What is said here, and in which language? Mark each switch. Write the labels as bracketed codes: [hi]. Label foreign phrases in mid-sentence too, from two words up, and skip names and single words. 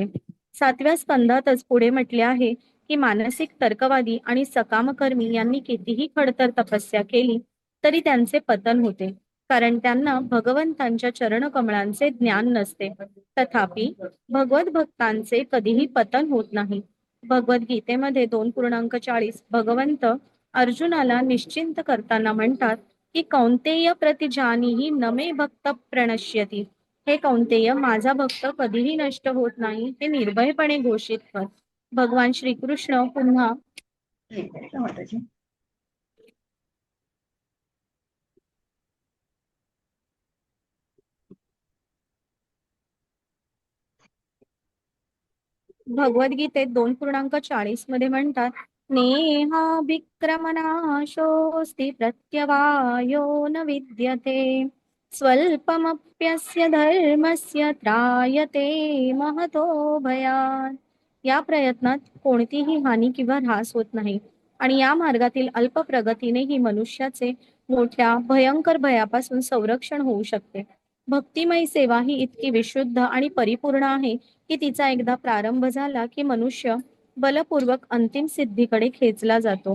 [mr] 7व्या स्कंधातच पुढे म्हटले आहे की मानसिक तर्कवादी आणि सकामकर्मी यांनी कितीही खडतर तपस्या केली तरी त्यांचे पतन होते, कारण त्यांना भगवंतांच्या चरणकमळांचे ज्ञान नसते. तथापि भगवत भक्तांचे कधीही पतन होत नाही. भगवद्गीतेमध्ये 2.40 भगवंत अर्जुनाला निश्चिंत करताना म्हणतात की [sa] कौंतेय प्रतिजानीहि न मे भक्त प्रणश्यती. [mr] हे कौंतेय, माझा भक्त कधीही नष्ट होत नाही हे निर्भयपणे घोषित कर. भगवान श्रीकृष्ण पुन्हा एक मिनिट हा, माताजी. भगवद्गीतेत 2.40 मध्ये म्हणतात, [sa] नेहा विक्रमनाशोस्ति प्रत्यवायो न विद्यते स्वल्पमप्यस्य धर्मस्य त्रायते महतो भयात्. [mr] या प्रयत्नात कोणतीही हानी किंवा ऱ्हास होत नाही आणि या मार्गातील अल्प प्रगतीनेही मनुष्याचे मोठ्या भयंकर भयापासून संरक्षण होऊ शकते. भक्तिमय सेवा ही इतकी विशुद्ध आणि परिपूर्ण आहे की तिचा एकदा प्रारंभ झाला की मनुष्य बलपूर्वक अंतिम सिद्धीकडे खेचला जातो.